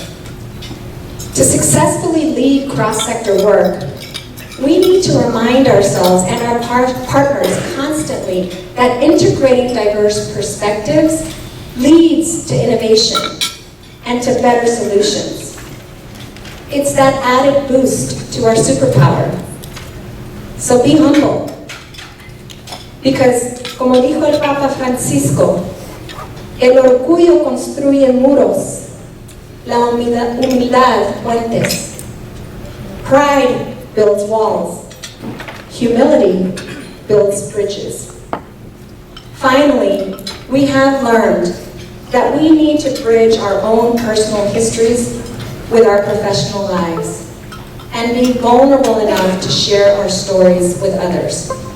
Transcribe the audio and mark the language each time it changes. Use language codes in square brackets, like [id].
[en] To successfully lead cross-sector work, we need to remind ourselves and our partners constantly that integrating diverse perspectives leads to innovation and to better solutions. It's that added boost to our superpower. So be humble. Because, [es] como dijo el Papa Francisco, el orgullo construye muros, la humildad puentes. [en] Pride builds walls. Humility builds bridges. Finally, we have learned that we need to bridge our own personal histories with our professional lives and be vulnerable enough to share our stories with others.